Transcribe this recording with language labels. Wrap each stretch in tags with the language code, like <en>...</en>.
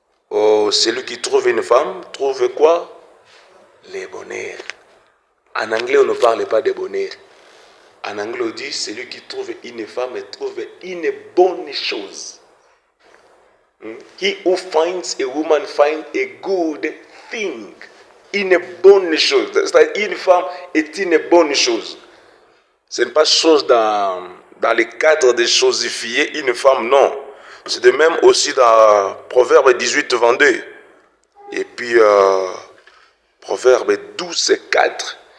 <fr>Oh, celui qui trouve une femme, trouve quoi? Les bonheurs. En anglais, on ne parle pas de bonheur. En anglais, on dit, celui qui trouve une femme trouve une bonne chose.</fr> <en>He who finds a woman finds a good thing.</en> <fr>Une bonne chose. C'est-à-dire, une femme est une bonne chose. Ce n'est pas chose dans le cadre des chosifiées, une femme, non. C'est de même aussi dans Proverbe 18, 22. Et puis, Proverbe 12, 4.</fr>